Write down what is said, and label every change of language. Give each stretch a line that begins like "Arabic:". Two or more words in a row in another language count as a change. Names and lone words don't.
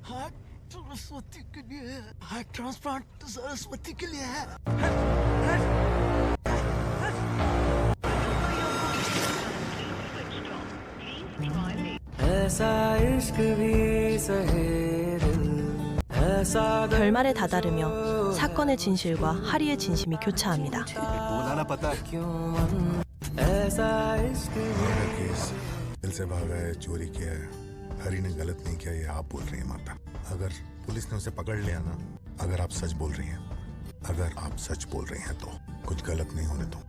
Hindi: हार्ट सरस्वती के लिए है।
English: heart transplant
Hindi: सरस्वती के लिए है। ऐसा इश्क भी सहे दिल, ऐसा
Korean: 결말에 다다르며 사건의 진실과 하리의 진심이 교차합니다.
Hindi: बोलाना पता है। क्यों मन ऐसा इश्क केस दिल से भागा है, चोरी किया है। हरी ने गलत नहीं किया, ये आप बोल रही हैं माता। अगर पुलिस ने उसे पकड़ लिया ना, अगर आप सच बोल रही हैं, अगर आप सच बोल रही हैं तो कुछ गलत नहीं होने दो।